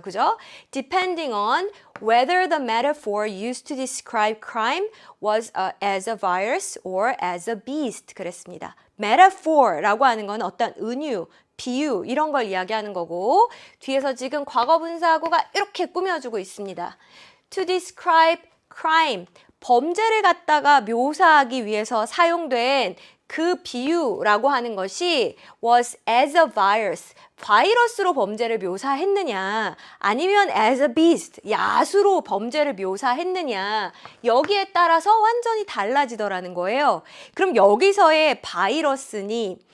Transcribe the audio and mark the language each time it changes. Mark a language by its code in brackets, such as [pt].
[ko] 그죠? [en] Depending on whether the metaphor used to describe crime was as a virus or as a beast. [ko] 그랬습니다. metaphor라고 하는 건 어떤 은유, 비유 이런 걸 이야기하는 거고, 뒤에서 지금 과거분사구가 이렇게 꾸며주고 있습니다. [en] To describe crime. [ko] 범죄를 갖다가 묘사하기 위해서 사용된 그 비유라고 하는 것이 [en] was as a virus, [ko] 바이러스로 범죄를 묘사했느냐, 아니면 [en] as a beast, [ko] 야수로 범죄를 묘사했느냐, 여기에 따라서 완전히 달라지더라는 거예요. 그럼 여기서의 바이러스니